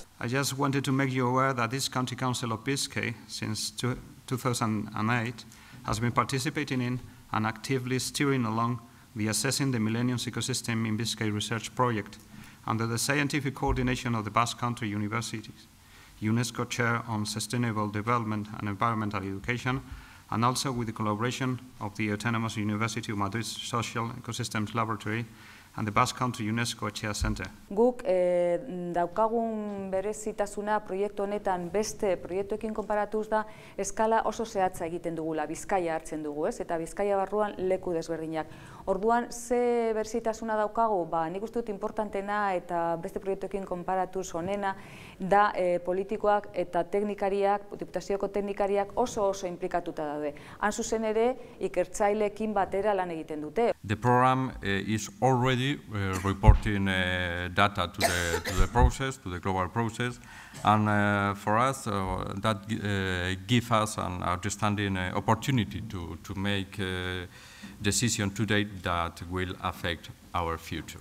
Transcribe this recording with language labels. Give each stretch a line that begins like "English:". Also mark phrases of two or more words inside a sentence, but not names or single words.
English: I just wanted to make you aware that this County Council of Biscay, since 2008, has been participating in and actively steering along the Assessing the Millennium's Ecosystem in Biscay research project under the scientific coordination of the Basque Country universities, UNESCO Chair on Sustainable Development and Environmental Education, and also with the collaboration of the Autonomous University of Madrid's Social Ecosystems Laboratory and the Basque Country UNESCO Chair Center.
Basque: Guk daukagun berezitasuna proiektu honetan beste proiektuekin konparatuz da eskala oso zehatza egiten dugula, Bizkaia hartzen dugu, ez? Eta Bizkaia barruan leku desberdinak. Orduan, ze berezitasuna daukagu? Nik uste dut importantena eta beste proiektuekin konparatuz honena da politikoak eta teknikariak, diputazioko teknikariak oso implikatuta daude. Han zuzen ere, ikertzaileekin batera lan egiten dute.
English: The program is already reporting data to the process, to the global process, and for us that gives us an outstanding opportunity to make decisions today that will affect our future.